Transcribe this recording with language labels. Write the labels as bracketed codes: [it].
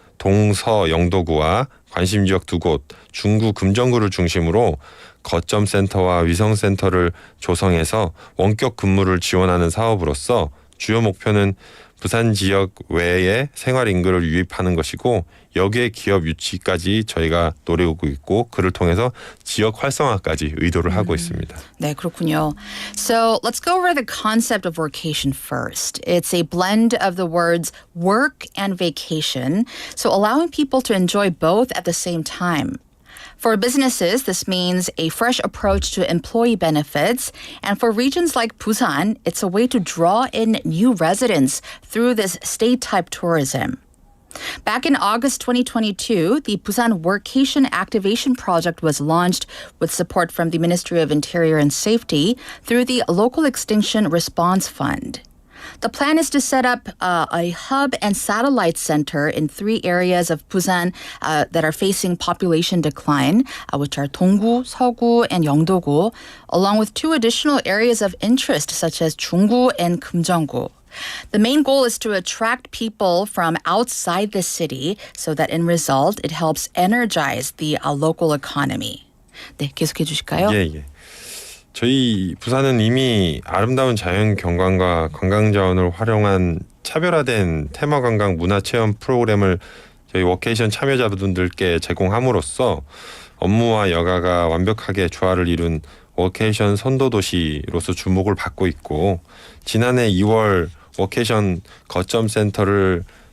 [ko] 동서 영도구와 관심지역 2곳, 중구 금정구를 중심으로 거점센터와 위성센터를 조성해서 원격 근무를 지원하는 사업으로서 주요 목표는 부산 지역 외에 생활 인구를 유입하는 것이고 여기에 기업 유치까지 저희가 노리고 있고 그를 통해서 지역 활성화까지 의도를 하고 있습니다. 네, 그렇군요. [en] So let's go over the concept of workation first. It's a blend of the words work and vacation, so allowing people to enjoy both at the same time. For businesses, this means a fresh approach to employee benefits. And for regions like Busan, it's a way to draw in new residents through this state-type tourism. Back in August 2022, the Busan Workation Activation Project was launched with support from the Ministry of Interior and Safety through the Local Extinction Response Fund. The plan is to set up a hub and satellite center in 3 areas of Busan that are facing population decline, which are Donggu, Seogu, and Yeongdo-gu, along with 2 additional areas of interest such as Junggu and Kumjeonggu. The main goal is to attract people from outside the city so that in result it helps energize the local economy. [ko] 네, 계속해 주실까요? 예. 저희 부산은 이미 아름다운 자연 경관과 관광 자원을 활용한 차별화된 테마 관광 문화 체험 프로그램을 저희 워케이션 참여자분들께 제공함으로써 업무와 여가가 완벽하게 조화를 이룬 워케이션 선도 도시로서 주목을 받고 있고 지난해 2월 워케이션 거점 센터를